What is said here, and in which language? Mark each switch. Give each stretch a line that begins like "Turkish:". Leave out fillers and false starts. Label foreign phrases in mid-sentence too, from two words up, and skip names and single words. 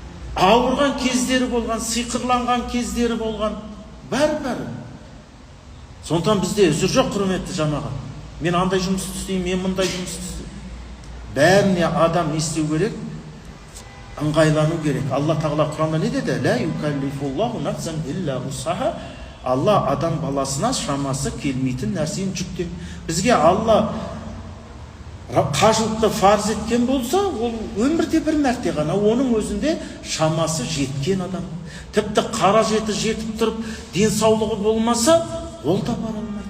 Kazakh: Ауырған кездері болған, сиқырланған кездері болған. Бәрі. Сондықтан бізде үзір жоқ, құрметті жамағат. Мен андай жұмысты істеймін, мен мындай жұмысты істеймін. Бәріне адам не істеу керек? Ыңғайлану керек. Алла тағала Құранда не деді?
Arabic: لا يكلف الله نفسا إلا وسعها.
Kazakh: Алла адам баласына шамасы келмейтін нәрсені жүктем. Бізге Алла қажылықты фарз еткен болса, ол өмірде бір мәрте ғана, оның өзінде шамасы жеткен адам. Тіпті қара жеті жетіп тұрып, денсаулығы болмаса, ол да бара алмайды.